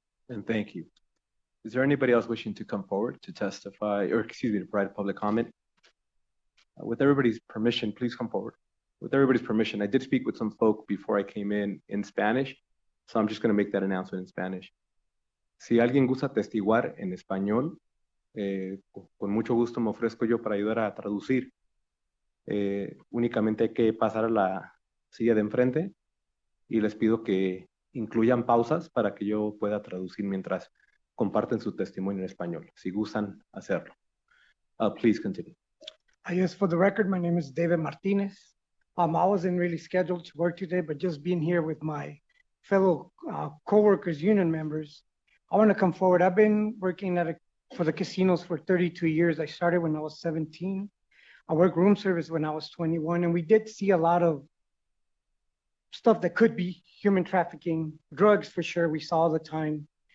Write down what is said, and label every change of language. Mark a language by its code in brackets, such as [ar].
[en] And thank you. Is there anybody else wishing to come forward to testify, or excuse me, to provide public comment? With everybody's permission, please come forward. With everybody's permission, I did speak with some folk before I came in Spanish, so I'm just going to make that announcement in Spanish. [es] Si alguien gusta testiguar en español, con mucho gusto me ofrezco yo para ayudar a traducir. Únicamente hay que pasar a la silla de enfrente y les pido que incluyan pausas para que yo pueda traducir mientras comparten su testimonio en español, si gustan hacerlo. [en] Please continue. Yes, for the record, my name is David Martinez. I wasn't really scheduled to work today, but just being here with my fellow co-workers, union members, I want to come forward. I've been working for the casinos for 32 years. I started when I was 17. I worked room service when I was 21, and we did see a lot of stuff that could be human trafficking, drugs for sure, we saw all the time.